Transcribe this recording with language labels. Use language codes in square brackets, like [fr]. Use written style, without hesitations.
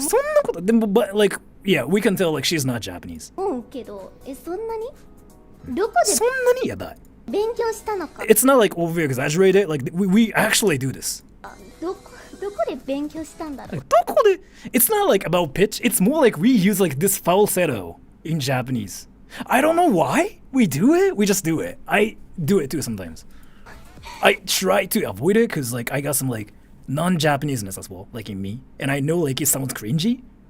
[ja] そんなことでも、 [en] but like, yeah, we can tell like she's not Japanese. [ja] けど、そんなにどこでそんなにいや、だ。勉強したのか [en] It's not like over exaggerated. Like, we actually do this. [ja] どこで勉強したんだろう [en] It's not like about pitch. It's more like we use like this falsetto in Japanese. I don't know why we do it. We just do it. I do it too sometimes. I try to avoid it because like I got some like non-Japaneseness as well, like in me, and I know like it sounds cringy.